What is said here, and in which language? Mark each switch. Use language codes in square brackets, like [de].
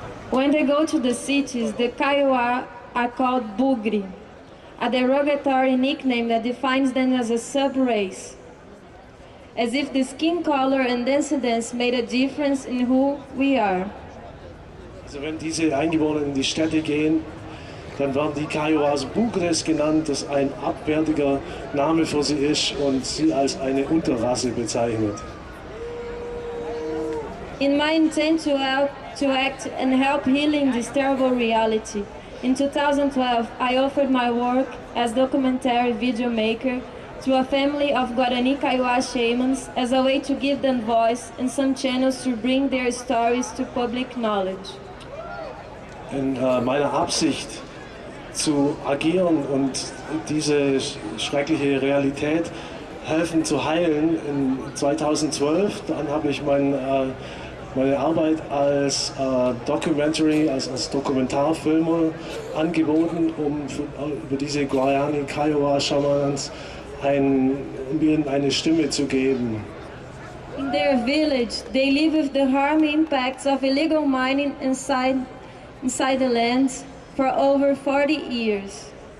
[en] When they go to the cities, the Kiowa are called Bugri, a derogatory nickname that defines them as a sub-race, as if the skin color and descendants made a difference in who we are. [de] Also wenn diese Eingeborenen in die Städte gehen, dann werden die Kiowas Bugres genannt, das ein abwertiger Name für sie ist und sie als eine Unterrasse bezeichnet. [en] In my intent to act and help healing this terrible reality, in 2012 I offered my work as documentary video maker to a family of Guarani Kiowa shamans as a way to give them voice and some channels to bring their stories to public knowledge. [de] In meiner Absicht zu agieren und diese schreckliche Realität helfen zu heilen in 2012, dann habe ich meine Arbeit als Documentary, als Dokumentarfilmer angeboten, um über diese Guarani Kiowa Shamans ihnen eine Stimme zu geben. [en] In their village, they live with the harmful impacts of illegal mining inside the lands for over 40 years.